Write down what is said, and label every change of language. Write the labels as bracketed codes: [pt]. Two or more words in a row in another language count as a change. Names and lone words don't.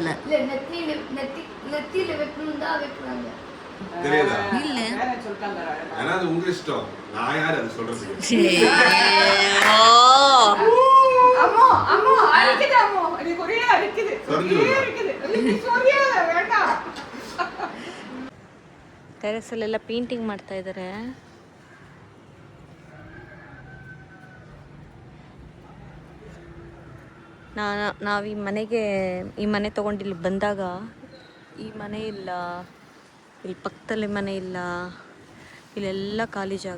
[ta] இல்ல நெத்தியில வைக்கணும்டா வைக்கறாங்க. தெரியுதா? இல்ல வேற சொல்றாங்க. ஆனா அது உங்க இஷ்டம். நான் யார் அது சொல்றதுக்கு? அம்மா அரிக்குது அம்மா. எனக்கு ஒரே அரிக்குது. சொரியா வேண்டாம். [kn] ಟೆರೆಸ್ ಅಲ್ಲೆಲ್ಲ ಪೇಂಟಿಂಗ್ ಮಾಡ್ತಾ ಇದ್ದಾರೆ. ನಾವು ಈ ಮನೆ ತೊಗೊಂಡು ಇಲ್ಲಿ ಬಂದಾಗ ಈ ಮನೆ ಇಲ್ಲ, ಇಲ್ಲಿ ಪಕ್ಕದಲ್ಲಿ ಮನೆ ಇಲ್ಲ, ಇಲ್ಲೆಲ್ಲ ಖಾಲಿ ಜಾಗ.